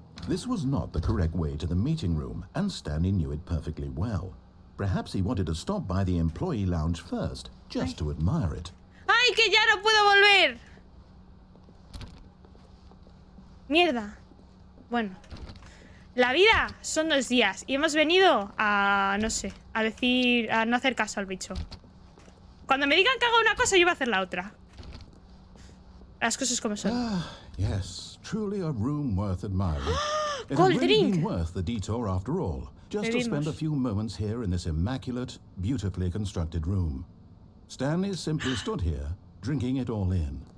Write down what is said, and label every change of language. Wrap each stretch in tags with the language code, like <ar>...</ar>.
<en>This was not the correct way to the meeting room, and Stanley knew it perfectly well. Perhaps he wanted to stop by the employee lounge first, just to admire it.</en> <es>¡Ay, que ya no puedo volver! Mierda. Bueno. La vida son 2 días y hemos venido a, no sé, a decir, a no hacer caso al bicho. Cuando me digan que haga una cosa, yo voy a hacer la otra. Las cosas como son.</es> <en>Yes, truly a room worth admiring. Cold drink. Been worth the detour after all, just to spend a few moments here in this immaculate, beautifully constructed room. Stanley simply stood here, drinking it all in.</en>